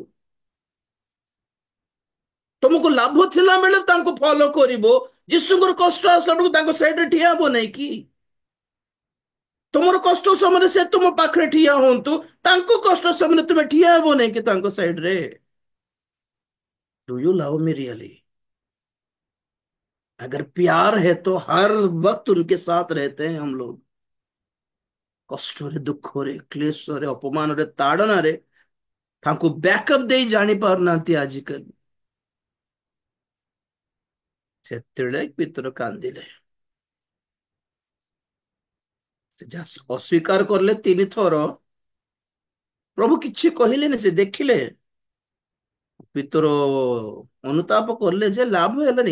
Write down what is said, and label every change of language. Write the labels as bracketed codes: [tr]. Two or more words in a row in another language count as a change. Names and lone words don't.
[or] ତମକୁ ଲାଭ ଥିଲା ବେଳେ ତାଙ୍କୁ ଫଲୋ କରିବ, ଯୀଶୁଙ୍କର କଷ୍ଟ ଆସିଲା ବେଳକୁ ତାଙ୍କ ସାଇଡରେ ଠିଆ ହବ ନାଇଁ କି? ତୁମର କଷ୍ଟ ସମୟରେ ସେ ତୁମ ପାଖରେ ଠିଆ ହୁଅନ୍ତୁ, ତାଙ୍କ କଷ୍ଟ ସମୟରେ ତୁମେ ଠିଆ ହବ ନାଇଁ କି ତାଙ୍କ ସାଇଡରେ? [en] Do you love me really? [hi] अगर प्यार है तो हर वक्त उनके साथ रहते हैं हम लोग। [or] କଷ୍ଟରେ, ଦୁଃଖରେ, କ୍ଲେଶରେ, ଅପମାନରେ, ତାଡନାରେ ତାଙ୍କୁ ବ୍ୟାକଅପ୍ ଦେଇ ଜାଣି ପାରୁନାହାନ୍ତି ଆଜିକାଲି। ସେତେବେଳେ ପିତର କାନ୍ଦିଲେ। ସେ ଯାହା ଅସ୍ୱୀକାର କଲେ 3 ଥର, ପ୍ରଭୁ କିଛି କହିଲେନି, ସେ ଦେଖିଲେ, ଭିତର ଅନୁତାପ କଲେ ଯେ ଲାଭ ହେଲାନି।